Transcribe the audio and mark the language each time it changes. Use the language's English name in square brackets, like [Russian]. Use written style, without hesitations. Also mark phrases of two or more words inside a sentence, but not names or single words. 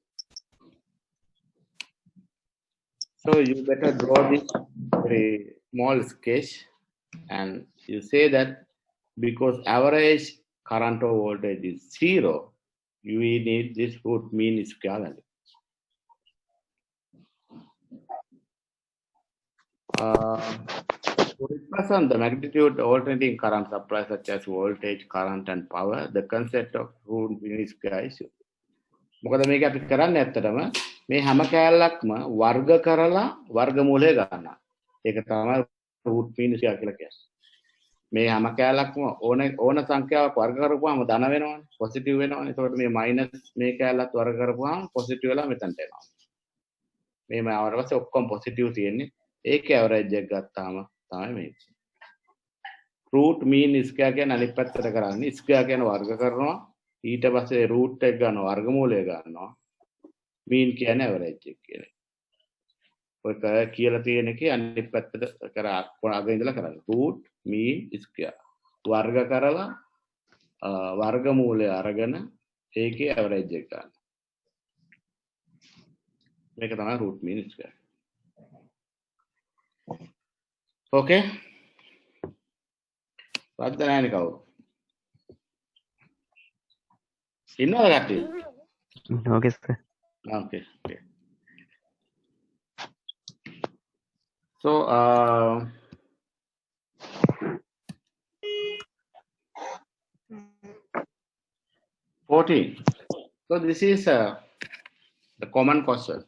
[English] So you better draw this very small sketch and you say that because average current or voltage is 0, you need this root mean square value. To represent the magnitude alternating current supply such as voltage, current and power, the concept of root mean square is used. [Sinhala] මොකද මේක අපි කරන්නේ ඇත්තටම මේ හැම කෑල්ලක්ම වර්ග කරලා වර්ගමූලය ගන්නවා. ඒක තමයි [English] root mean square [Sinhala] කියලා කියන්නේ. මේ හැම කෑල්ලක්ම ඕන සංඛ්‍යාවක් වර්ග කරපුවාම ධන වෙනවනේ, පොසිටිව් වෙනවනේ. ඒකට මේ මයිනස් මේ කෑල්ලත් වර්ග කරපුවාම පොසිටිව් වෙලා මෙතනට එනවා. මේ මාවට පස්සේ ඔක්කොම පොසිටිව් තියෙන්නේ. ඒකේ ඇවරේජ් එක ගත්තාම තමයි මේක. [English] root mean square [Sinhala] කියන්නේ අනිත් පැත්තට කරන්නේ. square කියන්නේ වර්ග කරනවා. ඊට පස්සේ root එක ගන්නවා, වර්ගමූලය ගන්නවා. mean කියන්නේ ඇවරේජ් එක කියන්නේ. ඔය කියලා තියෙන එකේ අනිත් පැත්තට කරා අග ඉඳලා කරන්නේ. [English] root mean square [Sinhala] වර්ග කරලා වර්ගමූලය අරගෙන ඒකේ ඇවරේජ් එක ගන්න. මේක තමයි [English] root mean square. [Sinhala] Okay? රද්ද නැහැනේ කවුරු? ඉන්නවද කට්ටිය? [English] Okay, sir. Okay. Okay. So, 14. So this is the common question.